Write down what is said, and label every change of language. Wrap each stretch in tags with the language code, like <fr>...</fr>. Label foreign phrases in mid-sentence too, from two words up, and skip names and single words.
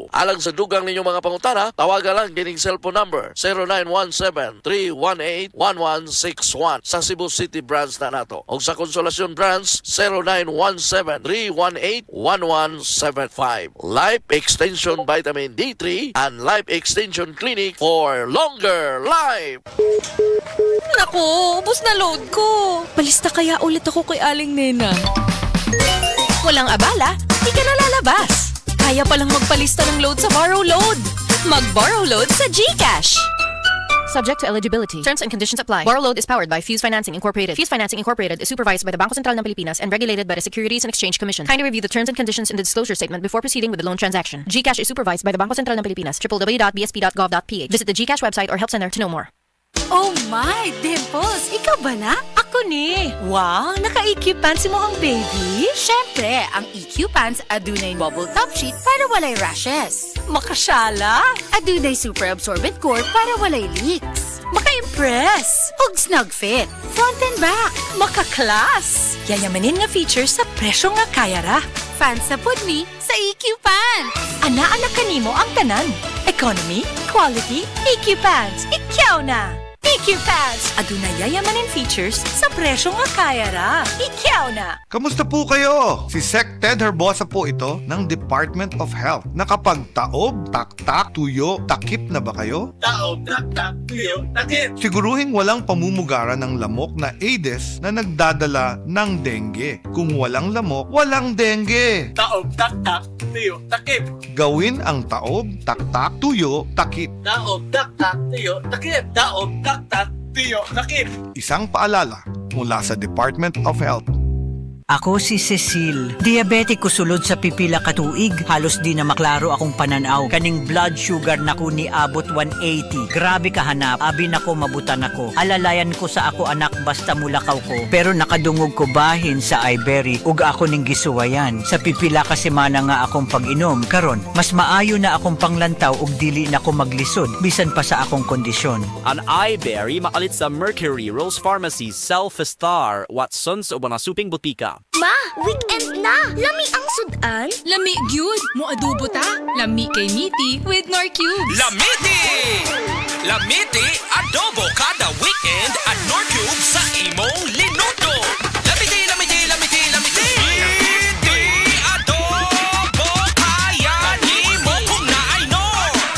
<ceb>Alang sa dugang ninyong mga pangutana, tawagan lang kining</ceb> <en>cellphone number</en> <ceb>0917-318-1161 sa Cebu City Branch na nato. O sa Consolacion Branch 0917-318-1175.</ceb> <en>Life Extension Vitamin D3 and Life Extension Clinic for longer life.</en> <tl>Naku, ubos na load ko. Palista kaya ulit ako kay Aling Nena. Walang abala, di ka na lalabas. Kaya palang magpalista ng load sa Borrow Load. Mag-Borrow Load sa GCash. Subject to eligibility. Terms and conditions apply. Borrow Load is powered by Fuse Financing Incorporated. Fuse Financing Incorporated is supervised by the Bangko Sentral ng Pilipinas and regulated by the Securities and Exchange Commission. Kindly review the terms and conditions in the disclosure statement before proceeding with the loan transaction. GCash is supervised by the Bangko Sentral ng Pilipinas. www.bsp.gov.ph. Visit the GCash website or help center to know more. Oh my,</tl> <ceb>Dimples! Ikaw ba na? Ako ni.</ceb> <tl>Wow, naka-EQ pants mo ang baby?</tl> <ceb>Syempre, ang EQ pants adunay</ceb> <en>bubble top sheet</en> <ceb>para walay rashes. Makasyala? Adunay</ceb> <en>super absorbent core</en> <ceb>para walay leaks. Maka-impress? Ug snug fit,</ceb> <en>front and back.</en> <ceb>Maka-class? Yayamanin nga features sa presyo nga kaya ra. Fans sa pudmi sa EQ pants. Ana-anak kanimo ang tanan.</ceb> <en>Economy, quality, EQ pants.</en> <ceb>Ikaw na! EQ Pants! Adunay yayamanin features sa presyo nga kaya ra. Ikaw na!</ceb> <tl>Kamusta po kayo? Si Sec Ted Herbosa po ito ng Department of Health. Nakapagtaob, taktak, tuyo, takip na ba kayo? Taob, taktak, tuyo, takip. Siguruhing walang pamumugara ng lamok na Aedes na nagdadala ng dengue. Kung walang lamok, walang dengue. Taob, taktak, tuyo, takip. Gawin ang taob, taktak, tuyo, takip. Taob, taktak, tuyo, takip. Taob, taktak, tuyo, takip. Isang paalala mula sa Department of Health.</tl> <ceb>Ako si Cecil. Diabetic ko sulod sa pipila katuig. Halos di na maklaro akong pananaw. Kaning</ceb> <en>blood sugar</en> <ceb>nako ni abot 180. Grabe kahanap. Abi nako mabutan ako. Alalayan ko sa ako anak basta mulakaw ko. Pero nakadungog ko bahin sa iBerry. Ug ako ning gisuwayan. Sa pipila ka semana nga akong pag-inom. Karon, mas maayo na akong panglantaw ug dili na ko maglisod. Bisan pa sa akong kondisyon. An iBerry makalit sa Mercury, Rose Pharmacy, Self-Star, Watson's o mga suping butika. Ma, weekend na! Lami ang sudan? Lami gyud mo adobo ta. Lami kay Miti with Nor Cubes. Lamiti! Lamiti adobo kada weekend at Nor Cubes sa imong linuto. Lamiti, lamiti, lamiti, lamiti! Lamiti adobo kaya ni mo kung naay Nor.</ceb>